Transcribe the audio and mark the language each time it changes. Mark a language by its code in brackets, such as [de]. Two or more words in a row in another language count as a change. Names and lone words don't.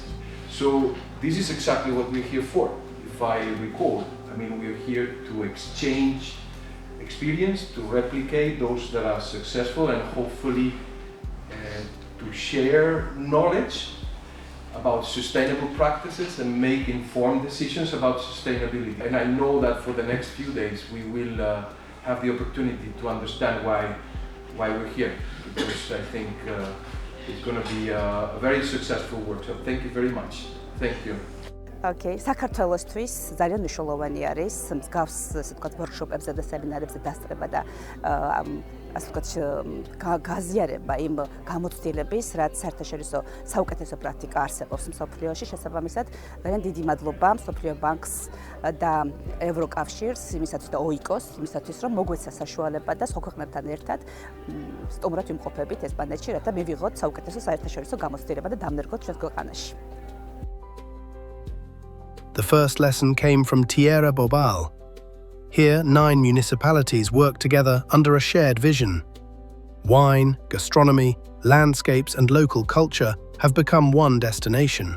[en] So this is exactly what we're here for. If I recall, we're here to exchange experience, to replicate those that are successful and hopefully to share knowledge about sustainable practices and make informed decisions about sustainability. And I know that for the next few days we will have the opportunity to understand why we're here, because I think it's going to be a very successful workshop. Thank you very much. Thank you. [ka] Okay, საქართველოსთვის ძალიან მნიშვნელოვანი არის მსგავს workshop-ებზე და სემინარებზე დასწრება და გაზიარება იმ გამოცდილების, რაც საერთაშორისო საუკეთესო პრაქტიკა არსებობს მსოფლიოში. შესაბამისად, ძალიან დიდი მადლობა მსოფლიო ბანკს და ევროკავშირს, იმისათვის და OIKO-ს, იმისათვის რომ მოგვეცა საშუალება და სხვა ქვეყნებთან ერთად სტუმრად ვიმყოფებით ესპანეთში, რათა მივიღოთ საუკეთესო საერთაშორისო გამოცდილება და დამნერგოთ ჩვენს ქვეყანაში. [en] The first lesson came from Tierra Bobal. Here, 9 municipalities work together under a shared vision. Wine, gastronomy, landscapes, and local culture have become one destination.